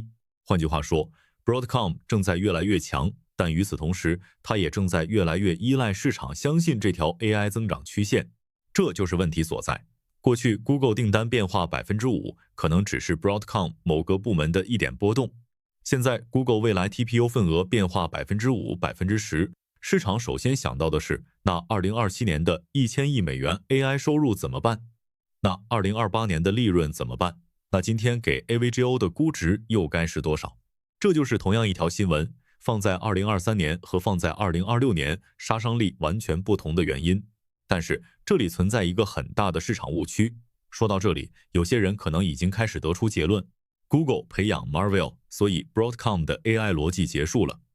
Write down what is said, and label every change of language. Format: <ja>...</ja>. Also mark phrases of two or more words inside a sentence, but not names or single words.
<zh>換句話說， Broadcom 正在越來越強，但與此同時，它也正在越來越依賴市場相信這條 AI 增長曲線，這就是問題所在。過去 Google 訂單變化5%，可能只是 Broadcom 某個部門的一點波動。現在 Google 未來 TPU 份額變化5%、10%，市場首先想到的是，那2027年的1000億美元 AI 收入怎麼辦？那2028年的利潤怎麼辦？那今天給 AVGO 的估值又該是多少？這就是同樣一條新聞，放在2023年和放在2026年，殺傷力完全不同的原因。但是這裡存在一個很大的市場誤區。說到這裡，有些人可能已經開始得出結論 ：Google 培養 Marvell， 所以 Broadcom 的 AI 邏輯結束了。</zh>